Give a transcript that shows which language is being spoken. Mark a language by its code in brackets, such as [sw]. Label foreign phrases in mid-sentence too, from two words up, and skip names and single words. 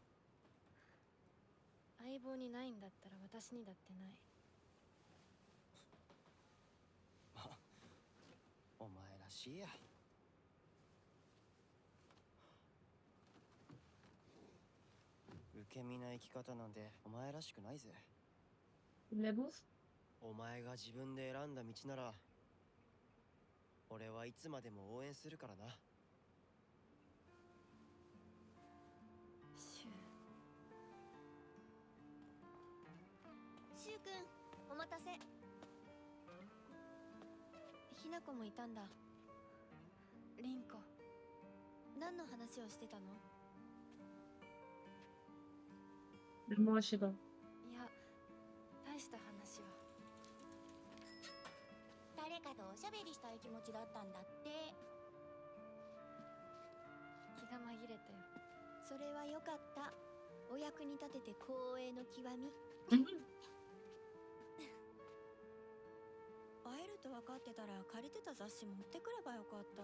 [ja] 相棒にないんだったら私にだってない。まあ、お前らしいや。受け身な生き方なんてお前らしくないぜ。 [fr] De la bouffe? [ja] お前が自分で選んだ道なら俺はいつまでも応援するからな。くん、お待たせ。ひなこもいたんだ。凛子。何の話をしてたの？ [fr] Moi, je sais pas. [ja] いや、大した話は。誰かとおしゃべりしたい気持ちだったんだって。気が紛れたよ。それはよかった。お役に立てて光栄の極み。会えると分かってたら借りてた雑誌持ってくればよかった。